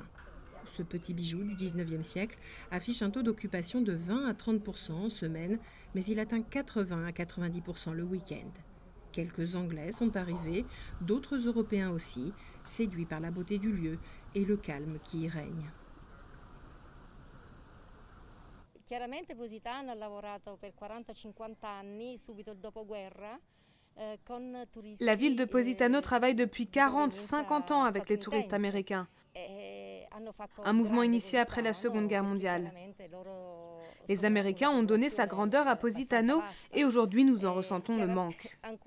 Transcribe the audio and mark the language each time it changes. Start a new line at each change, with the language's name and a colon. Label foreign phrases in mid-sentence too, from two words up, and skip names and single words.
French: Ce petit bijou du 19e siècle affiche un taux d'occupation de 20 à 30% en semaine, mais il atteint 80 à 90% le week-end. Quelques Anglais sont arrivés, d'autres Européens aussi, séduits par la beauté du lieu et le calme qui y règne.
Italian: Chiaramente Positano ha lavorato per 40-50 anni, subito dopoguerra.
French: La ville de Positano travaille depuis 40-50 ans avec les touristes américains. Un mouvement initié après la Seconde Guerre mondiale. Les Américains ont donné sa grandeur à Positano et aujourd'hui nous en ressentons le manque.